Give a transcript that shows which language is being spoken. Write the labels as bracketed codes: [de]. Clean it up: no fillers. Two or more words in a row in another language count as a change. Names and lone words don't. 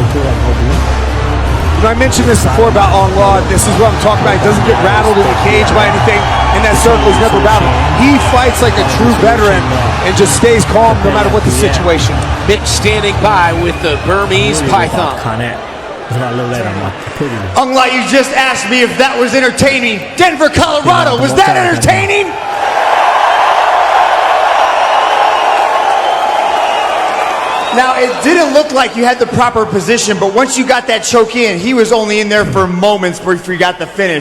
[en] I mentioned this before about Aung. This is what I'm talking about. He doesn't get rattled in the cage by anything, and that circle is never rattled. He fights like a true veteran and just stays calm no matter what the situation. Mitch standing by with the Burmese Python. [my] ကျွန်တော်လှုပ်လိုက်တာမှာဖွင့်ပြီး [en] Unlike you just asked me if that was entertaining. Denver, Colorado, was that entertaining? Now, it didn't look like you had the proper position, but once you got that choke in, he was only in there for moments before you got the finish.